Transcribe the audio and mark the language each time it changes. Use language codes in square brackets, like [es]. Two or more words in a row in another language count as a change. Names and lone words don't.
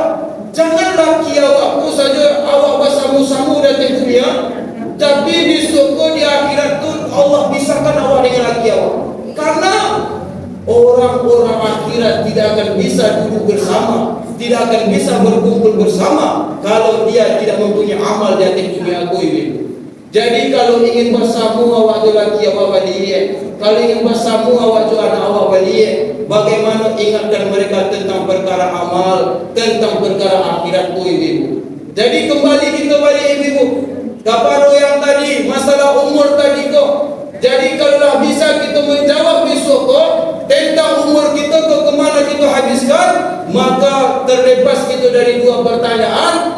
[min] Jangan laki awak pun saja awak bersama-sama datang dunia, tapi di surga di akhirat tu Allah pisahkan awak dengan laki awak. [id] Karena orang-orang akhirat tidak akan bisa duduk bersama, tidak akan bisa berkumpul bersama kalau dia tidak mempunyai amal di atas dunia ibu. [min] Jadi kalau ingin bersama awak tu laki awak balik, kalau ingin bersama awak tu anak awak balik, [id] bagaimana ingatkan mereka tentang perkara amal, tentang perkara akhirat ibu. Jadi kembali kita balik ibu kepada yang tadi masalah umur tadi kok. Jadi kalau bisa kita menjawab besok kok tentang umur kita ke kemana kita habiskan, maka terbebas kita dari 2 pertanyaan.